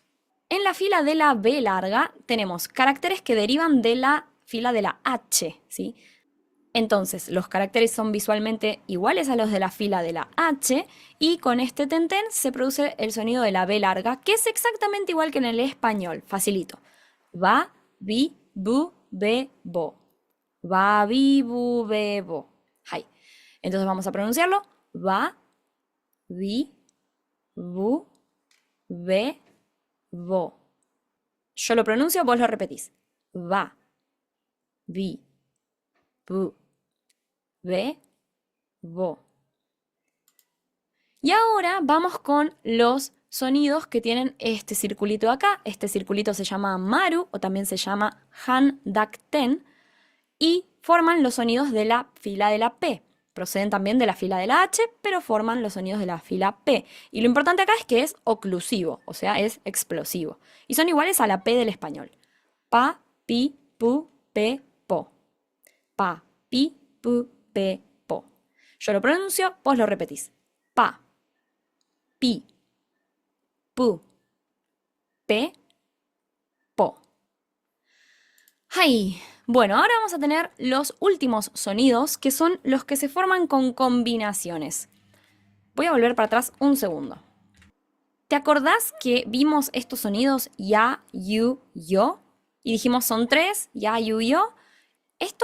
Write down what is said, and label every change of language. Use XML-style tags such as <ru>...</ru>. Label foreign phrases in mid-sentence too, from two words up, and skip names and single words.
<es>En la fila de la B larga tenemos caracteres que derivan de la fila de la H, ¿sí? Entonces, los caracteres son visualmente iguales a los de la fila de la H y con este ten se produce el sonido de la B larga, que es exactamente igual que en el español. Facilito.</es> <ja>Va, bi, bu, be, bo. Va, bi, bu, be, bo. Hai.</ja> <es>Entonces vamos a pronunciarlo.</es> <ja>Va, bi, bu, be, bo.</ja> <es>Yo lo pronuncio, vos lo repetís.</es> <ja>Va, bi, bu, be, bo.</ja> <es>Y ahora vamos con los sonidos que tienen este circulito acá. Este circulito se llama maru o también se llama han, dak, ten y forman los sonidos de la fila de la P. Proceden también de la fila de la H, pero forman los sonidos de la fila P. Y lo importante acá es que es oclusivo, o sea, es explosivo. Y son iguales a la P del español.</es> <ja>Pa, pi, pu, pe, po. Pa, pi, pu, pe, po.</ja> <es>Yo lo pronuncio, vos lo repetís.</es> <ja>Pa, pi, pu, pe, po.</ja> <es>¡Ay! Bueno, ahora vamos a tener los últimos sonidos, que son los que se forman con combinaciones. Voy a volver para atrás un segundo. ¿Te acordás que vimos estos sonidos ya, you, yo? Y dijimos son tres, ya, you, yo.</es>